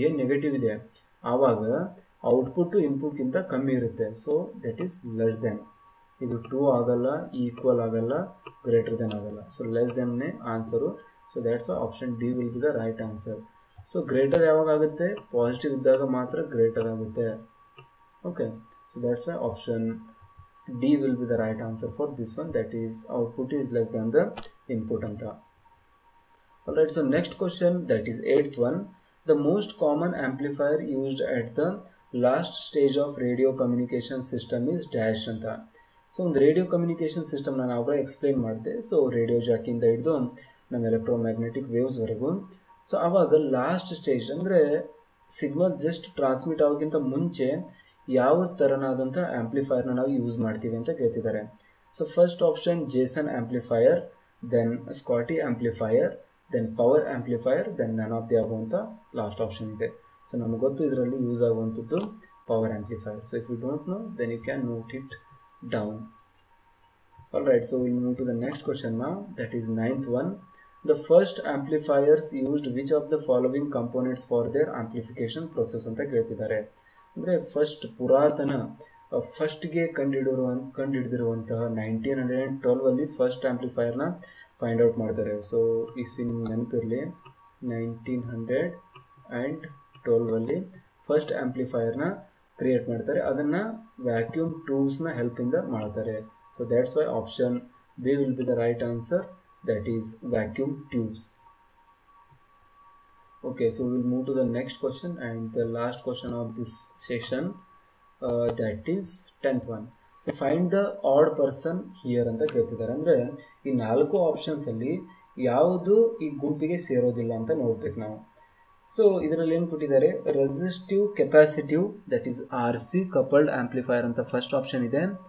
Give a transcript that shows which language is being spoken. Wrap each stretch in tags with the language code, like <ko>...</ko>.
<kn>Gain negative ಇದೆ, ಆವಾಗ output ಇನ್ಪುಟ್ಗಿಂತ ಕಮ್ಮಿ ಇರುತ್ತೆ.</kn> <en>so that is less than,</en> <kn>ಇದು 2 ಆಗಲ್ಲ, ಈಕ್ವಲ್ ಆಗಲ್ಲ, ಗ್ರೇಟರ್ ದೆನ್ ಆಗಲ್ಲ.</kn> <en>ಸೊ ಲೆಸ್ ದೆನ್ನೇ answer. So that's option D will be the right answer.</en> <kn>So greater ಯಾವಾಗ ಆಗುತ್ತೆ, ಪಾಸಿಟಿವ್ ಇದ್ದಾಗ ಮಾತ್ರ ಗ್ರೇಟರ್ ಆಗುತ್ತೆ.</kn> <en>Okay, so that's why option D will be the right answer for this one, that is output is less than the input anta. Alright, so next question, that is 8th one, the most common amplifier used at the last stage of radio communication system is dash anta.</en> <kn>So ಒಂದು radio communication system ನಾನು ಆವಾಗ explain ಮಾಡಿದೆ. So radio ಜಾಕಿಂದ ಹಿಡಿದು ನಮ್ಮ electromagnetic ವೇವ್ಸ್ವರೆಗೂ. So ಆವಾಗ last stage ಅಂದರೆ signal just transmit ಆಗೋಕ್ಕಿಂತ ಮುಂಚೆ ಯಾವ ಥರನಾದಂಥ ಆಂಪ್ಲಿಫೈರ್ನ ನಾವು ಯೂಸ್ ಮಾಡ್ತೀವಿ ಅಂತ ಕೇಳ್ತಿದ್ದಾರೆ.</kn> <en>so first option Jason amplifier, then Scotty amplifier, then power amplifier, then none of the above</en> <kn>ಅಂತ ಲಾಸ್ಟ್ ಆಪ್ಷನ್ ಇದೆ. ಸೊ ನಮಗೆ ಗೊತ್ತು ಇದರಲ್ಲಿ ಯೂಸ್ ಆಗುವಂಥದ್ದು power amplifier.</kn> <en>So if you don't know then you can note it down. All right, so will move to the next question now, that is 9th one. The first amplifiers used which of the following components for their amplification process</en> <kn>ಅಂತ ಕೇಳ್ತಿದ್ದಾರೆ. ಅಂದರೆ first ಪುರಾತನ ಫಸ್ಟ್ಗೆ ಕಂಡುಹಿಡಿದಿರುವಂತಹ 1912 first ಆಂಪ್ಲಿಫೈರ್ನ find out ಮಾಡ್ತಾರೆ. So ಇಸ್ವಿ ನಿಮ್ಗೆ ನೆನಪಿರಲಿ, 1912 first ಆಂಪ್ಲಿಫೈರ್ನ create ಮಾಡ್ತಾರೆ. ಅದನ್ನು ವ್ಯಾಕ್ಯೂಮ್ ಟ್ಯೂಬ್ಸ್ನ ಹೆಲ್ಪಿಂದ ಮಾಡ್ತಾರೆ.</kn> <en>So that's why option B will be the right answer, that is vacuum tubes. Okay, so we'll move to the next question and the last question of this session, that is 10th one. So find the odd person here</en> <kn>ಅಂತ ಕೇಳ್ತಿದ್ದಾರೆ. ಅಂದರೆ ಈ 4 ಆಪ್ಷನ್ಸಲ್ಲಿ ಯಾವುದು ಈ ಗುಂಪಿಗೆ ಸೇರೋದಿಲ್ಲ ಅಂತ ನೋಡ್ಬೇಕು ನಾವು. ಸೊ ಇದರಲ್ಲಿ ಏನು ಕೊಟ್ಟಿದ್ದಾರೆ, resistive capacitive that is RC coupled amplifier ಅಂತ ಫಸ್ಟ್ ಆಪ್ಷನ್ ಇದೆ.</kn>